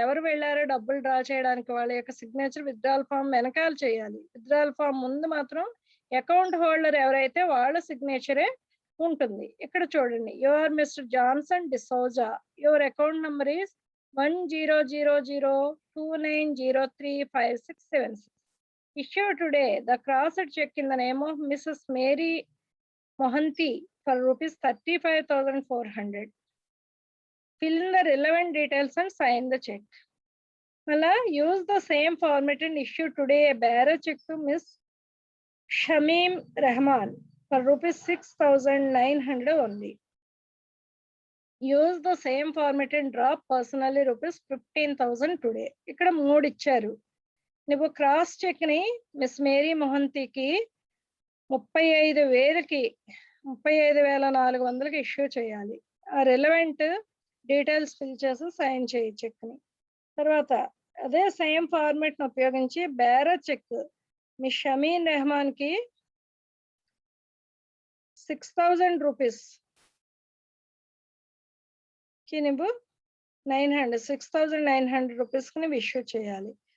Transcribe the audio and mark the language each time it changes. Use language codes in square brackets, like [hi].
[te] ఎవరు వెళ్ళారో డబ్బులు డ్రా చేయడానికి వాళ్ళ యొక్క సిగ్నేచర్ విత్డ్రాల్ ఫామ్ వెనకాల చేయాలి. విత్డ్రాల్ ఫామ్ ముందు మాత్రం అకౌంట్ హోల్డర్ ఎవరైతే వాళ్ళ సిగ్నేచరే ఉంటుంది. ఇక్కడ చూడండి, [en] Your mister Johnson D'Souza, your account number is 100029035676. Issued today the crossed check in the name of Mrs. Mary Mohanty for rupees 35,400. Fill in the relevant details and sign the check. Mala use the same format and issue today a bearer check to Miss Shamim Rahman for rupees 6,900 only. Use the same format and drop personally rupees 15,000 today. [te] ఇక్కడ 3 ఇచ్చారు. నువ్వు cross check ని miss Mary మొహంతికి 35,400కి issue చేయాలి. ఆ relevant details fill చేసి sign చేయి check ని. తర్వాత అదే సేమ్ ఫార్మాట్ ని ఉపయోగించి bearer check miss Shamin Rahman కి 6,000 రూపీస్ కి నువ్వు 6,900 రూపీస్ కి నువ్వు ఇష్యూ చేయాలి.